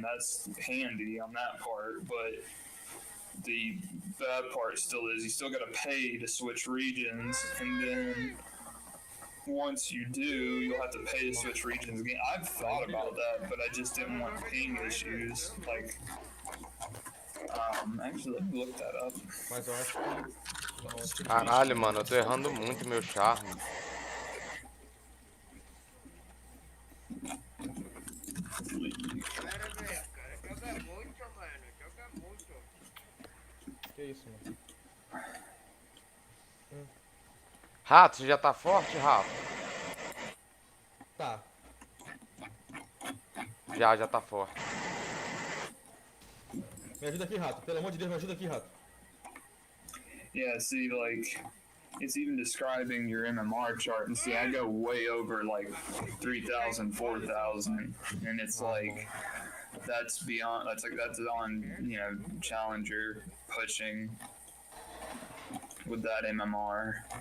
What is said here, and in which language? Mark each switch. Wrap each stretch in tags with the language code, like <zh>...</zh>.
<en>That's handy on that part, but the bad part still is you still gotta pay to switch regions, and then once you do, you'll have to pay to switch regions again. I've thought about that, but I just didn't want ping issues. Like, actually, let me look that up.</en> <pt>Mas eu acho que Caralho, mano, eu tô errando muito meu charme. Para, velho, cara, joga muito, mano, joga muito. Que isso, mano? Rato, você já tá forte, Rato? Tá. Já tá forte. Me ajuda aqui, rato. Pelo amor de Deus, me ajuda aqui, rato.</pt> <en>Yeah, see, like, it's even describing your MMR chart, and see, I go way over, like, 3,000, 4,000, and it's like, that's beyond, that's on, you know, Challenger pushing with that MMR.</en>